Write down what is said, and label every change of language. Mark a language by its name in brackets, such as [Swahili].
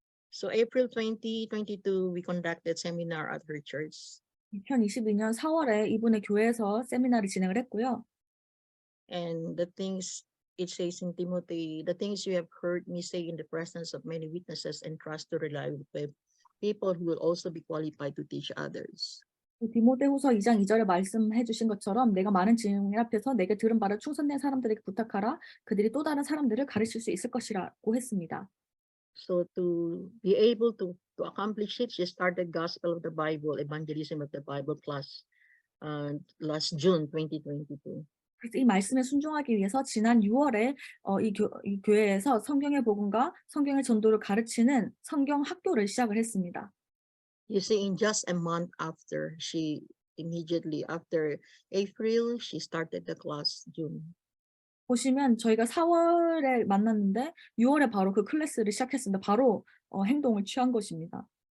[English] So April 2022, we conducted seminar at her church. [Korean] 2022년 4월에 이분의 교회에서 세미나를 진행을 했고요. [English] And the things it says in Timothy, the things you have heard me say in the presence of many witnesses, and trust to rely with people who will also be qualified to teach others. [Korean] 디모데후서 2장 2절에 말씀해 주신 것처럼 내가 많은 증인 앞에서 내게 들은 바를 충성된 사람들에게 부탁하라. 그들이 또 다른 사람들을 가르칠 수 있을 것이라고 했습니다. [English] So to be able to accomplish it, she started Gospel of the Bible, Evangelism of the Bible class last June 2022. [Korean] 그래서 이 말씀에 순종하기 위해서 지난 6월에 이 교회에서 성경의 복음과 성경의 전도를 가르치는 성경 학교를 시작을 했습니다. [English] You see, in just a month after, she immediately after April, she started the class June. [Korean] 보시면 저희가 4월에 만났는데 6월에 바로 그 클래스를 시작했습니다. 바로 행동을 취한 것입니다.